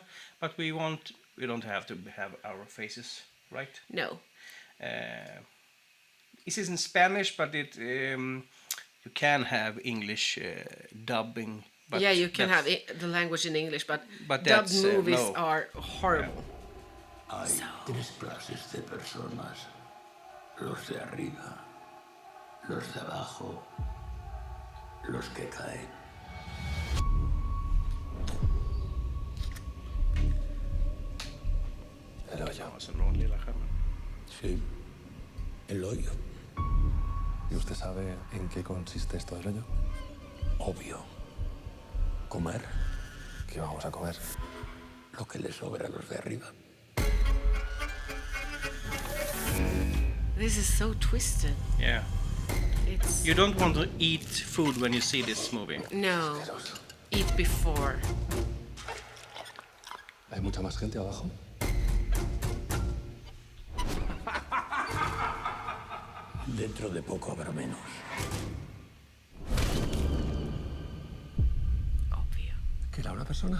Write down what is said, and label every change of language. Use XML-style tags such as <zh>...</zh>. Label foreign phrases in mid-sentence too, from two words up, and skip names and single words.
<en>But we don't have to have our faces, right? No. This is in Spanish, but you can have English dubbing. But yeah, you can that's- have the language in English, but But dubbed that's, movies no. are horrible.</en> <es>Hay 3 clases de personas. Los de arriba, los de abajo, los que caen.</es> <sv>Ja, så någon lilla skärmen.</sv> <es>Sí. El hoyo. ¿Y usted sabe en qué consiste esto del hoyo? Obvio. Comer ¿Qué vamos a comer? lo que les sobra a los de arriba.</es> <en>This is so twisted. Yeah. It's You don't want to eat food when you see this movie. no. Eat before.</en> <es>¿Hay mucha más gente abajo? Dentro de poco habrá menos. Obvio. ¿Que era una persona?</es>